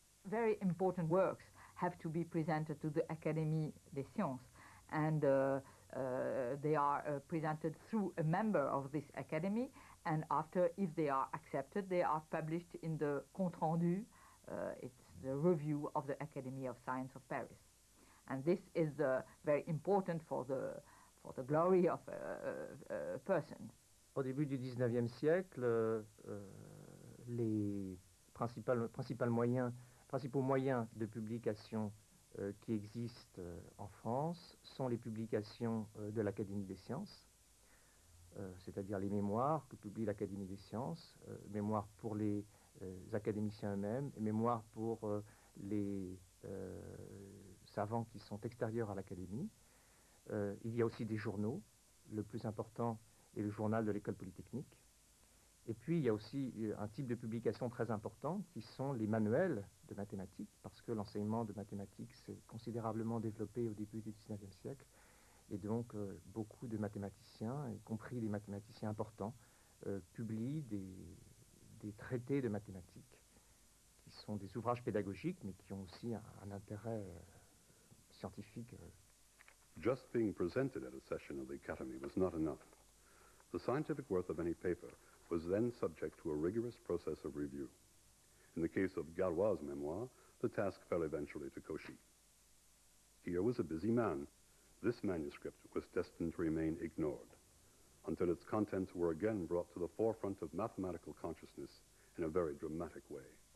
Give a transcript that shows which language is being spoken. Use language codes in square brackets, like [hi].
[en] Very important works have to be presented to the Académie des Sciences, and they are presented through a member of this academy, and after, if they are accepted, they are published in the compte rendu. It's the review of the Academy of Science of Paris, and this is very important for the glory of a person. [fr] Au début du 19e siècle, les principaux moyens de publication qui existent en France sont les publications de l'Académie des sciences, c'est-à-dire les mémoires que publie l'Académie des sciences, mémoires pour les académiciens eux-mêmes, et mémoires pour les savants qui sont extérieurs à l'Académie. Il y a aussi des journaux. Le plus important est le journal de l'École polytechnique. Et puis, il y a aussi un type de publication très important qui sont les manuels de mathématiques, parce que l'enseignement de mathématiques s'est considérablement développé au début du 19e siècle. Et donc, beaucoup de mathématiciens, y compris des mathématiciens importants, publient des traités de mathématiques, qui sont des ouvrages pédagogiques, mais qui ont aussi un intérêt scientifique. [en] Just being presented at a session of the Academy was not enough. The scientific worth of any paper was then subject to a rigorous process of review. In the case of Galois' memoir, the task fell eventually to Cauchy. Here was a busy man. This manuscript was destined to remain ignored until its contents were again brought to the forefront of mathematical consciousness in a very dramatic way.